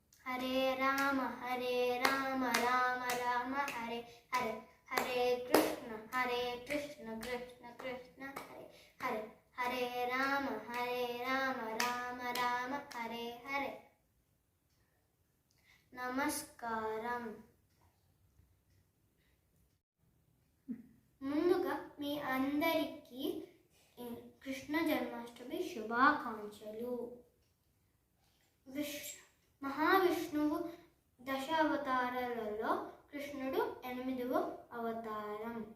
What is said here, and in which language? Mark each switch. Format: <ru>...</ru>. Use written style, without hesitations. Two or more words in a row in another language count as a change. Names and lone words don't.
<sa>हरे राम राम राम हरे हरे, हरे कृष्ण कृष्ण कृष्ण हरे हरे, हरे राम राम राम हरे हरे.</sa> <te>నమస్కారం. ముందుగా మీ అందరికీ కృష్ణ జన్మాష్టమి శుభాకాంక్షలు. మహావిష్ణువు దశావతారాలలో కృష్ణుడు 8వ అవతారం.</te>